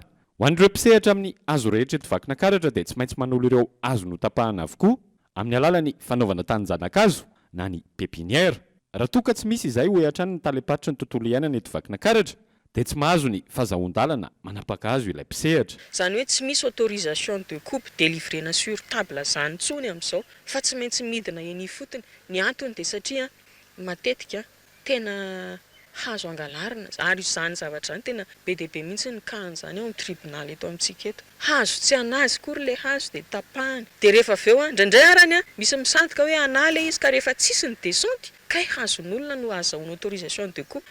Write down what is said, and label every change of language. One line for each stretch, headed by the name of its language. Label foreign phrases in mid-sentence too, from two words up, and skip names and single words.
Malagasy: Ho an'ireo mpisehatra amin'ny hazo rehetra eto Vakinankaratra dia tsy maintsy manolo ireo hazo notapahana avokoa amin'ny alalan'ny fanaovana tanin-janakazo na ny pépinière. Raha toa ka tsy misy izay ho hatrany ny talepatritra ny tontolo iainana eto Vakinankaratra dia tsy mahazo ny fahazoan-dalana manapaka hazo ilay mpisehatra. Zany hoe tsy misy
French: autorisation de coupe
Malagasy: délivrena
French: sur table
Malagasy: zany tsony amin'izao fa tsy maintsy midina eny ifotony. Ny antony dia satria matetika tena hazo angalarina ary izany zavatra zany tena be dia be mihitsy ny kahan'izany ao amin'ny tribunal eto amintsika eto. Hazo tsy anazy kory le hazo dia tapahany dia rehefa avy eo indraindray arany misy misandoka hoe anala izy ka rehefa tsisy ny descente kay hazon'olona no azahoana
French: autorisation de coupe.